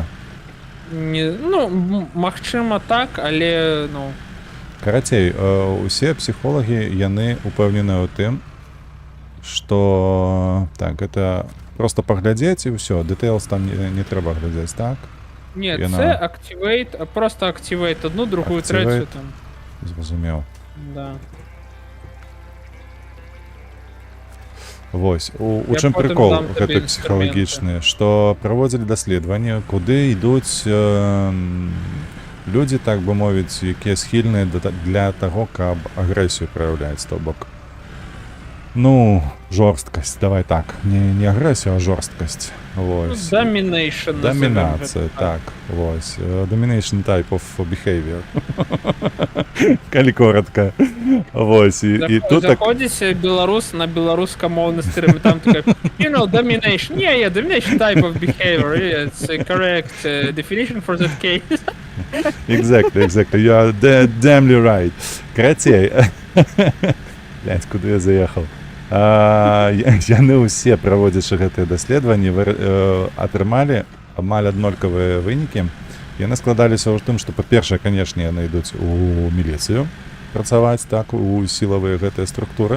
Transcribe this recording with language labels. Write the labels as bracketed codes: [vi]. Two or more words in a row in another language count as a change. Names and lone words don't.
[be] ну, магчыма так, але ну Карацей, усе псіхолагі, яны упэўненыя ў тым, што так, гэта просто паглядзець і ўсё, details там не трэба глядзець, так? не, Яна- [uk] це activate, [ru] а просто activate одну, другую, [en] Activate. [uk] третю там. [be] Зразумеў. Да. Вось, у Я чым потым прыкол дам табе гэты псіхалагічны, што праводзілі даследаванні, куды ідуць людзі, так бы мовіць, якія схільныя для таго, каб агрэсію праяўляць, то бок. Ну, жорсткасць, давай так, не агрэсію, а жорсткасць. Ну, Вось. [en] domination. [be] Дамінацыя, так, вось. [en] Domination type of behavior. [be] Калі коротка. Вось, і тут так... Заходзіць беларус на беларускамоўны стрым, там такая, [en] you know, domination. Yeah, domination type of behavior. Yeah, it's a correct definition for that case. Exactly. You are damnly right. [be] Карацей. Блядь, куды я заехаў? Яны ўсе, праводзячы гэтыя даследаванні, атрымалі амаль аднолькавыя вынікі. Яны складаліся ў тым, што, па-першае, канешне, яны ідуць у міліцыю працаваць, так, у сілавыя гэтыя структуры.